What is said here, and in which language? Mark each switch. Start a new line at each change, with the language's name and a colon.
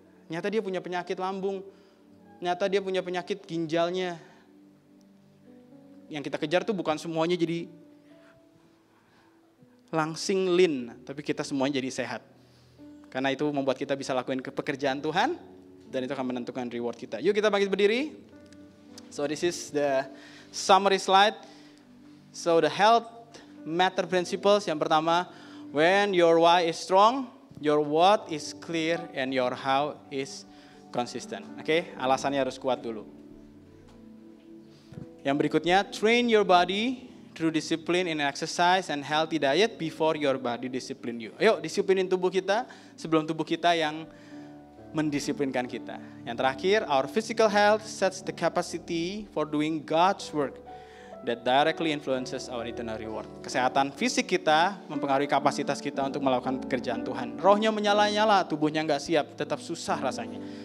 Indonesian: Nyata dia punya penyakit lambung. Nyata dia punya penyakit ginjalnya. Yang kita kejar tuh bukan semuanya jadi langsing lean, tapi kita semuanya jadi sehat. Karena itu membuat kita bisa lakuin pekerjaan Tuhan, dan itu akan menentukan reward kita. Yuk kita bangkit berdiri.
English: So this is the summary slide. So the health matter principles.
Indonesian: Yang pertama,
English: when your why is strong, your what is clear, and your how is consistent.
Indonesian: Oke, alasannya harus kuat dulu. Yang berikutnya,
English: train your body through discipline in exercise and healthy diet before your body discipline you.
Indonesian: Ayo disiplinin tubuh kita sebelum tubuh kita yang mendisiplinkan kita. Yang terakhir,
English: our physical health sets the capacity for doing God's work that directly influences our eternal reward.
Indonesian: Kesehatan fisik kita mempengaruhi kapasitas kita untuk melakukan pekerjaan Tuhan. Rohnya menyala-nyala, tubuhnya nggak siap, tetap susah rasanya.